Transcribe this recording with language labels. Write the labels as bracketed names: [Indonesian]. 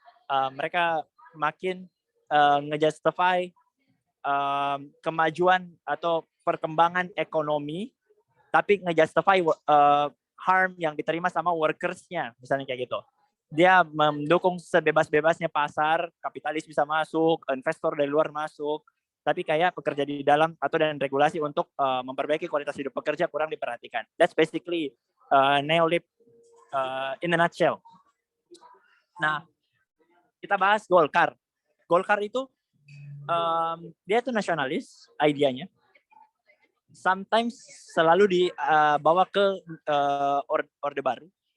[Indonesian] Mereka makin ngejustify kemajuan atau perkembangan ekonomi, tapi ngejustify harm yang diterima sama workers-nya, misalnya kayak gitu. Dia mendukung sebebas-bebasnya pasar, kapitalis bisa masuk, investor dari luar masuk, tapi kayak pekerja di dalam atau dan regulasi untuk memperbaiki kualitas hidup pekerja kurang diperhatikan. [English] That's basically neolib in a nutshell. [Indonesian] Nah, kita bahas Golkar. Golkar itu dia itu nasionalis, idenya. Sometimes selalu dibawa ke Orde Baru.